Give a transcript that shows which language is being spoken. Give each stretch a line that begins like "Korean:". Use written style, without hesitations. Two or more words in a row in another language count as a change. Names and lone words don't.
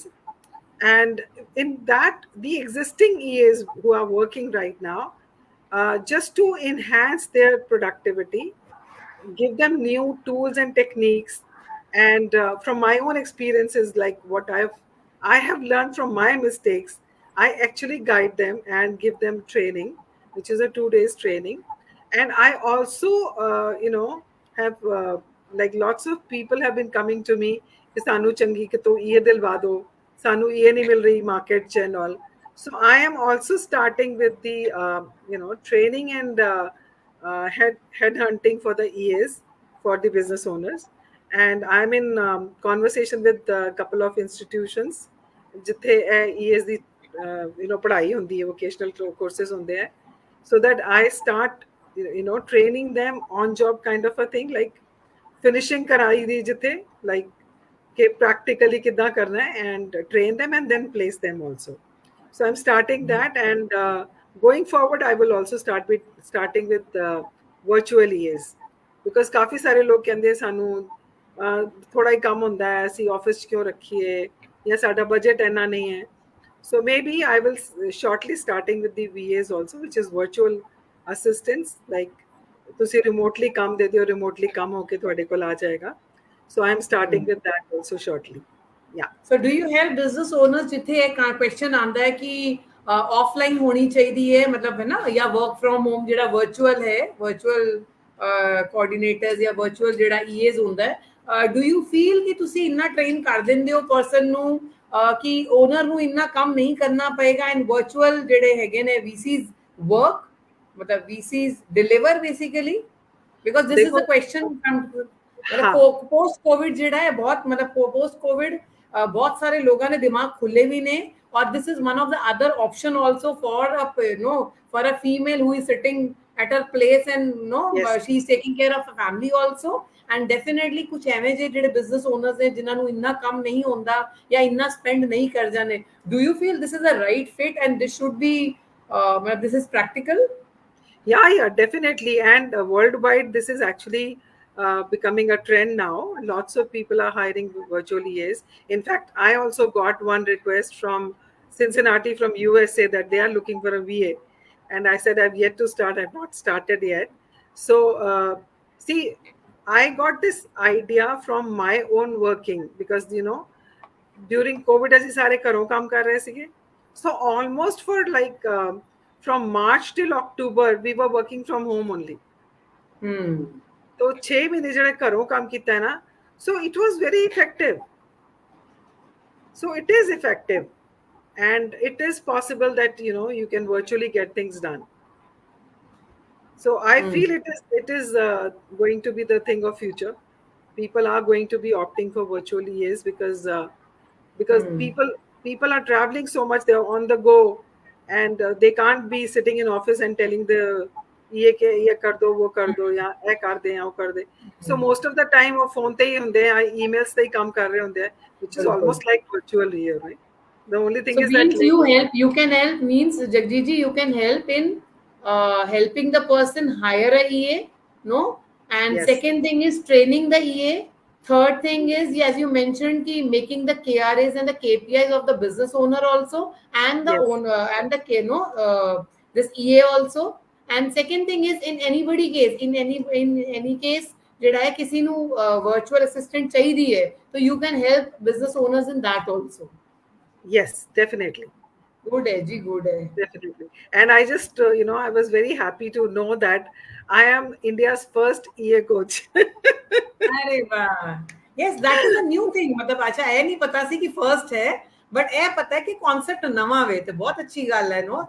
English: And in that, the existing EAs who are working right now, just to enhance their productivity, give them new tools and techniques, and from my own experiences, like what I have learned from my mistakes, I actually guide them and give them training, which is a 2 days training. And I also have like lots of people have been coming to me
Hindi: कि सानू चंगी कि तो ये दिलवा दो, सानू ये नहीं मिल रही
English: market and all. So I am also starting with the training and head hunting for the EAs, for the business owners, and I'm in conversation with a couple of institutions
Punjabi: ਜਿੱਥੇ EAs ਦੀ ਪੜ੍ਹਾਈ ਹੁੰਦੀ ਹੈ,
English: vocational courses
Punjabi: ਹੁੰਦੇ ਹੈ,
English: so that I start training them on job kind of a thing, like finishing
Punjabi: ਕਰਾਈ ਦੀ ਜਿੱਥੇ
English: like
Punjabi: ਕਿ practically ਕਿੱਦਾਂ ਕਰਨਾ ਹੈ,
English: and train them and then place them also. So I'm starting that, and going forward I will also starting with virtual EAs, because
Punjabi: ਕਾਫੀ ਸਾਰੇ ਲੋਕ ਕਹਿੰਦੇ ਸਾਨੂੰ ਥੋੜਾ ਹੀ ਕੰਮ ਹੁੰਦਾ ਹੈ, ਅਸੀਂ ਆਫਿਸ 'ਚ ਕਿਉਂ ਰੱਖੀਏ, ਜਾਂ ਸਾਡਾ ਬਜਟ ਇੰਨਾ ਨਹੀਂ ਹੈ.
English: So maybe I will shortly starting with the VAs also, which is virtual assistants, like
Punjabi: ਤੁਸੀਂ remotely ਕੰਮ ਦੇ ਦਿਓ, remotely ਕੰਮ ਹੋ ਕੇ ਤੁਹਾਡੇ ਕੋਲ ਆ ਜਾਏਗਾ.
English: So I am starting with that also shortly. Yeah. So do you help business owners
Punjabi: ਜਿੱਥੇ ਇੱਕ question ਆਉਂਦਾ ਹੈ ਕਿ ਆਫਲਾਈਨ ਹੋਣੀ ਚਾਹੀਦੀ ਹੈ, ਮਤਲਬ ਹੈ ਨਾ, ਜਾਂ
English: work from home
Punjabi: ਜਿਹੜਾ ਵਰਚੁਅਲ ਹੈ,
English: virtual coordinators
Punjabi: ਜਾਂ ਵਰਚੁਅਲ ਜਿਹੜਾ EAs ਹੁੰਦਾ ਹੈ,
English: do you feel
Punjabi: ਕਿ ਤੁਸੀਂ ਇੰਨਾ ਟ੍ਰੇਨ ਕਰ ਦਿੰਦੇ ਹੋ ਪਰਸਨ ਨੂੰ ਕਿ ਓਨਰ ਨੂੰ ਇੰਨਾ ਕੰਮ ਨਹੀਂ ਕਰਨਾ ਪਏਗਾ,
English: and virtual
Punjabi: ਜਿਹੜੇ ਹੈਗੇ ਨੇ
English: VCs work,
Punjabi: ਮਤਲਬ
English: VCs deliver basically, because this is a question
Punjabi: post covid ਜਿਹੜਾ ਹੈ ਬਹੁਤ, ਮਤਲਬ post covid ਬਹੁਤ ਸਾਰੇ ਲੋਕਾਂ ਦੇ ਦਿਮਾਗ ਖੁੱਲੇ ਵੀ ਨੇ, ਔਰ
English: this is one of the other option also for a for a female who is sitting at her place, and Yes. she's taking care of her family also. And definitely
Punjabi: ਕੁਝ ਐਵੇਂ ਜਿਹੜੇ
English: business owners
Punjabi: ਨੇ ਜਿਨ੍ਹਾਂ ਨੂੰ ਇੰਨਾ ਕੰਮ ਨਹੀਂ ਹੁੰਦਾ ਜਾਂ ਇੰਨਾ ਸਪੈਂਡ ਨਹੀਂ ਕਰ ਜਾਣੇ,
English: do you feel this is a right fit and this should be this is practical? Yeah, definitely. And worldwide, this is actually becoming a trend now. Lots of people are hiring virtual EAs. In fact, I also got one request from Cincinnati, from USA, that they are looking for a VA. And I said, I've yet to start. I've not started yet. So, see, I got this idea from my own working because, during COVID,
Punjabi: ਅਸੀਂ ਸਾਰੇ ਘਰੋਂ ਕੰਮ ਕਰ ਰਹੇ ਸੀਗੇ.
English: So almost for like from March till October, we were working from home only.
Hindi: तो 6 महीने
Punjabi: ਜਿਹੜੇ ਘਰੋਂ ਕੰਮ ਕੀਤਾ ਹੈ ਨਾ,
English: so it was very effective. So it is effective, and it is possible that you can virtually get things done. So I feel it is going to be the thing of future. People are going to be opting for virtual EAs because people are traveling so much, they're on the go, and they can't be sitting in office and telling the
Hindi: ये कर दो वो कर दो या ये कर दे या वो कर दे.
English: So most of the time
Hindi: वो phone पे ही होंगे हैं, emails पे ही काम कर रहे होंगे हैं,
English: which is almost like virtual EA, right? The only thing So is that means you can help, means Jagjiji, you can help in helping the person hire a EA, no? And yes, second thing is training the EA. Third thing is, as you mentioned, making the KRAs and the KPIs of the business owner also, and the yes, owner and the this EA also. And second thing is, in anybody case, in any case,
Punjabi: ਜਿਹੜਾ ਹੈ ਕਿਸੇ ਨੂੰ virtual assistant ਚਾਹੀਦੀ ਹੈ,
English: so you can help business owners in that also. yes, definitely.
Hindi: Good hai ji, good hai.
English: Definitely. And I just, I was very happy to know that I am India's first EA coach.
Hindi: अरे वाह,
English: yes, that is a new thing.
Hindi: मतलब अच्छा है नहीं पता सी कि first है, but ये पता है कि
English: concept
Hindi: नवा वे तो बहुत अच्छी गल है,
English: no?